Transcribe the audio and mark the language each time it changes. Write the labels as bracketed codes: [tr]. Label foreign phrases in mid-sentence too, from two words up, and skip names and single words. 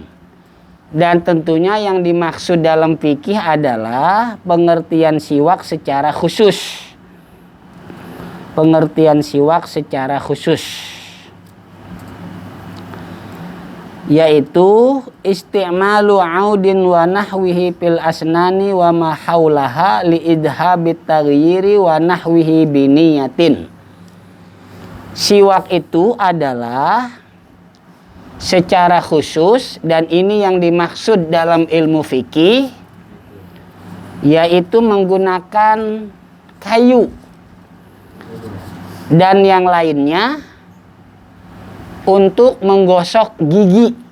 [id] Dan tentunya yang dimaksud dalam fikih adalah pengertian siwak secara khusus. Pengertian siwak secara khusus, yaitu [ar] استعمال عود ونحوه في الأسنان وما حولها لإذهاب التغير ونحوه بنية. [id] Siwak itu adalah secara khusus, dan ini yang dimaksud dalam ilmu fikih, yaitu menggunakan kayu dan yang lainnya untuk menggosok gigi.